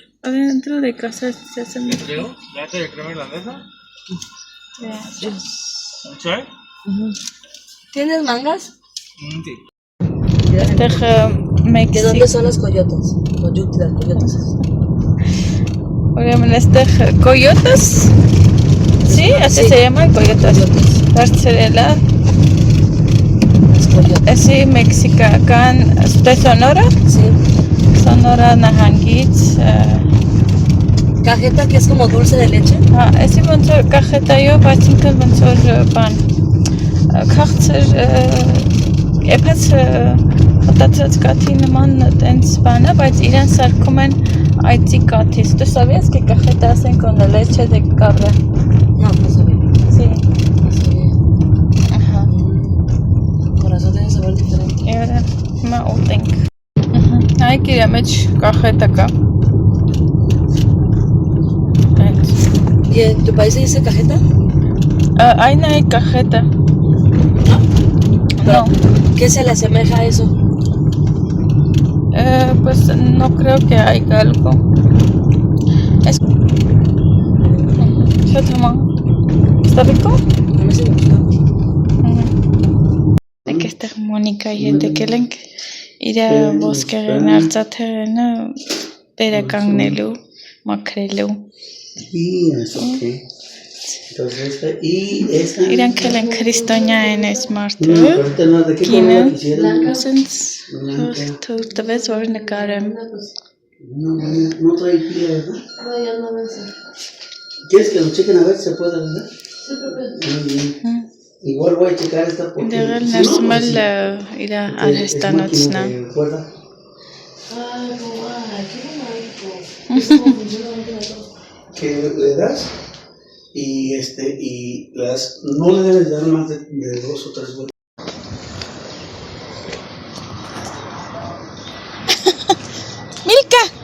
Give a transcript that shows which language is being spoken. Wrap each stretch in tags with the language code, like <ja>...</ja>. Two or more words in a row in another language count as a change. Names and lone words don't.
<es>Adentro de casa se hace muy frío. ¿Late de crema irlandesa? Gracias. ¿Un chai? ¿Tienes mangas? Sí. ¿De dónde son las coyotas? Las coyotas.</es> <hy>Ուրեմն այստեղ կոյոտս,</hy> <es>sí, así se llama coyotes,</es> <hy>դարձրել է, էսի մեքսիկական,</hy> <es>de Sonora,</es> <hy>Sonora նահանգից,</hy> <es>Cajeta que es como dulce de leche.</es> <hy>հա, էսի ոնց որ կախետայով, այսինքն ոնց որ բան, քաղցր, էփած հոտացած կաթի նման տենց բանը, բայց իրան սարքում են այծի կաթից,</hy> <es>tu sabías que cajeta hacen con la leche de cabra? No, no sabía. Sí. No sabía. Ajá. Corazón tiene sabor diferente. Y ahora me utenk. Ay, que</es> <hy>մեջ կախետա կա։</hy> <es>¿Y en tu país se dice cajeta? Ay, no hay cajeta. No. ¿Qué se le asemeja a eso? Pues no creo que haya algo. Es... ¿Qué toma? ¿Está rico? A mí sí me gusta.</es> <hy>Եք այստեղ Մոնիկայի հետ եկել ենք իր ոսկեղեն արծաթեղենը վերականգնելու, մաքրելու։</hy> <es>Y eso, ok. Entonces, y esa.</es> <hy>Իրանք էլ են քրիստոնյա են այս մարդը։</hy> <es>No, ahorita no, ¿de qué</es> <hy>Կինը</hy> <es>color quisieran?</es> <hy>ասենց թույլ տվեց, որ նկարեմ։</hy> <es>No trae pila, ¿verdad? No, ya no vence. ¿Quieres que lo chequen a ver si se puede arreglar? Sí, profe. Muy bien. Igual voy a checar esta porque</es> <hy>Դեղել</hy> <es>si no,</es> <hy>ներսում</hy> <es>pues</es> <hy>էլ</hy> <es>sí,</es> <hy>իր</hy> <es>es</es> <hy>արհեստանոցն է։</hy> <es>máquina de cuerda. Ay, qué romántico. Es como funciona la máquina. Que le das y le das, no le debes dar más de 2 o 3 vueltas. Milka.</es>